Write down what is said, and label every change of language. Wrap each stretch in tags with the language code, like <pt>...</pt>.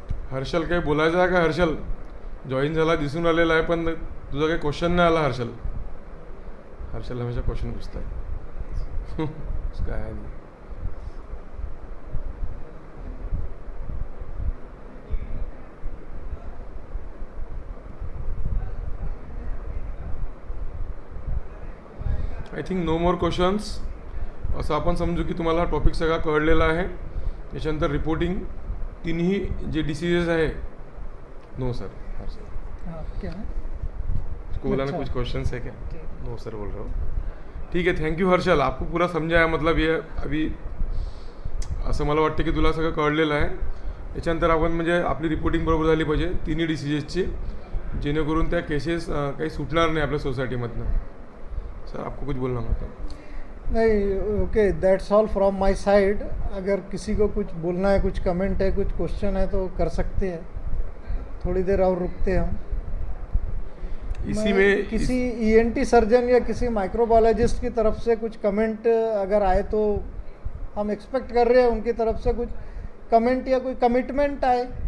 <mr>हर्षल काही बोलायचं आहे का? हर्षल जॉईन झाला दिसून आलेला आहे, पण तुझा काही क्वेश्चन नाही आला.</mr> <hi>हर्षल हमेशा क्वेश्चन पूछता है. उसका है नहीं.</hi> <en>I think no more questions.</en> <mr>असं आपण समजू की तुम्हाला हा टॉपिक सगळा कळलेला आहे. त्याच्यानंतर रिपोर्टिंग तिन्ही जे डिसीजेस आहे.</mr> <en>No sir.</en> <hi>हाँ, क्या है? उसको बोला ना अच्छा. कुछ क्वेश्चंस है क्या? नो सर बोल रहा हूँ.</hi> <mr>ठीक आहे, थँक्यू हर्षल.</mr> <hi>आपको पूरा समजा आहे.</hi> <mr>मतलब ये अभी असं मला वाटतं की तुला सगळं कळलेलं आहे. त्याच्यानंतर आपण म्हणजे आपली रिपोर्टिंग बरोबर झाली पाहिजे तिन्ही डिसीजेसची, जेणेकरून त्या केसेस काही सुटणार नाही आपल्या सोसायटीमधनं.</mr> <hi>सर आपको कुछ बोलना होता? नहीं, okay,</hi> <en>That's all from my side.</en> <hi>अगर किसी को कुछ बोलना है, कुछ कमेंट है, कुछ क्वेश्चन है तो कर सकते हैं. थोड़ी देर और रुकते हैं हम. इसी में किसी ईएनटी सर्जन या किसी माइक्रोबायोलॉजिस्ट की तरफ से कुछ कमेंट अगर आए तो हम एक्सपेक्ट कर रहे हैं उनकी तरफ से कुछ कमेंट या कोई कमिटमेंट आए.</hi>